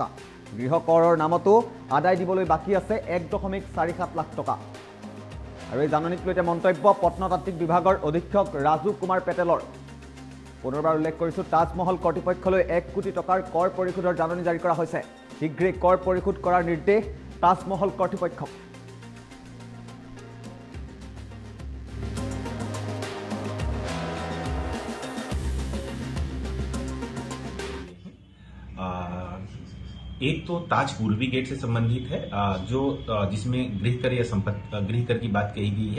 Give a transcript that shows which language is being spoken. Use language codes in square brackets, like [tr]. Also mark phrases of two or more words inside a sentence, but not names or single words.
[as] গৃহ কৰৰ নামতো আদায় দিবলৈ বাকী আছে 1.47 লাখ টকা। আৰু এই জাননীক লৈ এতিয়া মন্তব্য প্ৰত্নতাত্ত্বিক বিভাগৰ অধীক্ষক ৰাজু কুমাৰ পেটেলৰ। পুনৰবাৰ উল্লেখ কৰিছোঁ তাজমহল কৰ্তৃপক্ষলৈ 1 কোটি টকাৰ কৰ পৰিশোধৰ জাননী জাৰি কৰা হৈছে। শীঘ্ৰেই কৰ পৰিশোধ কৰাৰ নিৰ্দেশ তাজমহল কৰ্তৃপক্ষক। [hi] एक तो ताज पूर्वी गेट से संबंधित है जो जिसमें गृहकर या गृहकर की बात कही गई है।